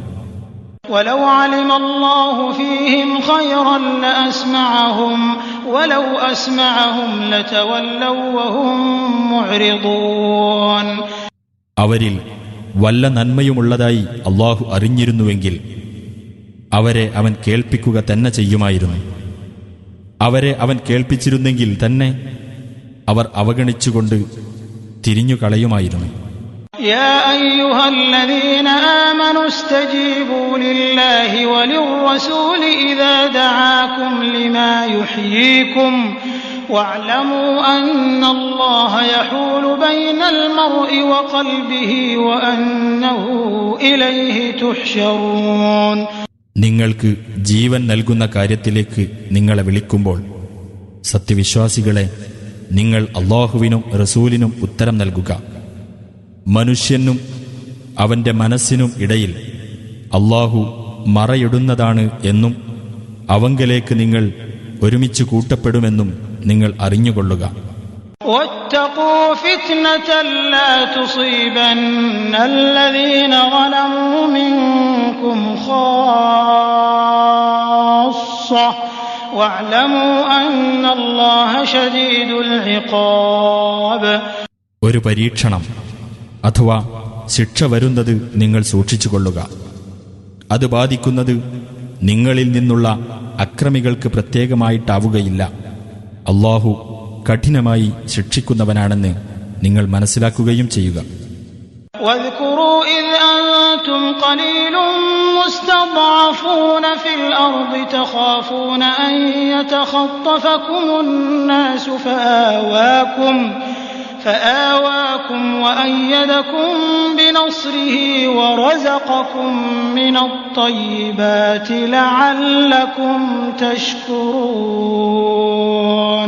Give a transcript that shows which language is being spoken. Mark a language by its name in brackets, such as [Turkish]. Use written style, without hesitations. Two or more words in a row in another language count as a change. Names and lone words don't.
[Arabic] ولو علم الله فيهم خيرا لأسمعهم ولو أسمعهم لتولوا وهم معرضون. [Malayalam] അവരിൽ വല്ല നന്മയുമുള്ളതായി അല്ലാഹു അറിഞ്ഞിരുന്നുവെങ്കിൽ അവരെ അവൻ കേൾപ്പിക്കുക തന്നെ ചെയ്യുമായിരുന്നു. അവരെ അവൻ കേൾപ്പിച്ചിരുന്നെങ്കിൽ തന്നെ അവർ അവഗണിച്ചുകൊണ്ട് തിരിഞ്ഞുകളയുമായിരുന്നു. [Arabic] يا أيها الذين آمنوا استجيبوا لله وللرسول إذا دعاكم لما يحييكم واعلموا أن الله يحول بين المرء وقلبه وأنه إليه تحشرون. [Malayalam] നിങ്ങൾക്ക് ജീവൻ നൽകുന്ന കാര്യത്തിലേക്ക് നിങ്ങളെ വിളിക്കുമ്പോൾ സത്യവിശ്വാസികളെ, നിങ്ങൾ അല്ലാഹുവിനും റസൂലിനും ഉത്തരം നൽകുക. മനുഷ്യനും അവന്റെ മനസ്സിനും ഇടയിൽ അല്ലാഹു മറയിടുന്നതാണ് എന്നും അവങ്കലേക്ക് നിങ്ങൾ ഒരുമിച്ച് കൂട്ടപ്പെടുമെന്നും നിങ്ങൾ അറിഞ്ഞുകൊള്ളുക. [Arabic] واتقوا فتنة لا تصيبن الذين ظلموا منكم خاصة واعلموا أن الله شديد العقاب. [Malayalam] ഒരു പരീക്ഷണം അഥവാ ശിക്ഷ വരുന്നത് നിങ്ങൾ സൂക്ഷിച്ചുകൊള്ളുക. അത് ബാധിക്കുന്നത് നിങ്ങളിൽ നിന്നുള്ള അക്രമികൾക്ക് പ്രത്യേകമായിട്ടാവുകയില്ല. അല്ലാഹു കഠിനമായി ശിക്ഷിക്കുന്നവനാണെന്ന് നിങ്ങൾ മനസ്സിലാക്കുകയും ചെയ്യുക. [Arabic] واذكروا إذ أنتم قليل مستضعفون في الأرض تخافون أن يتخطفكم الناس فآواكم وأيدكم بنصره ورزقكم من الطيبات لعلكم تشكرون.